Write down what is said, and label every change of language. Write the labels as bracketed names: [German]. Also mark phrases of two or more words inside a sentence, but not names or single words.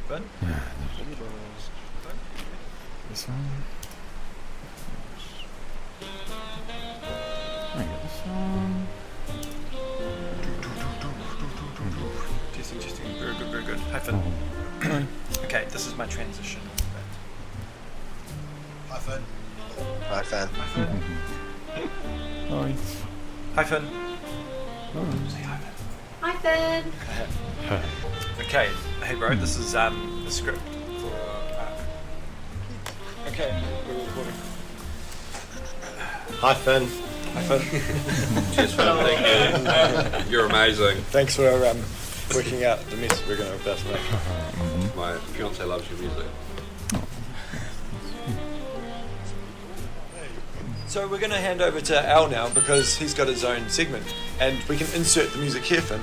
[English] This one. I got this one. Testing. Very good. Hi, Finn. Okay, this is my transition. Hi, Finn. Hi, Fan. Hi. Hi, Finn. Hi, Finn. Okay, hey bro, this is the script for. Okay, we're recording. Hi, Finn. Hi, Finn. Cheers, Finn. Thank you. You're amazing. Thanks for working out the mess we're going to about to make. My fiance loves your music. So we're going to hand over to Al now because he's got his own segment, and we can insert the music here, Finn.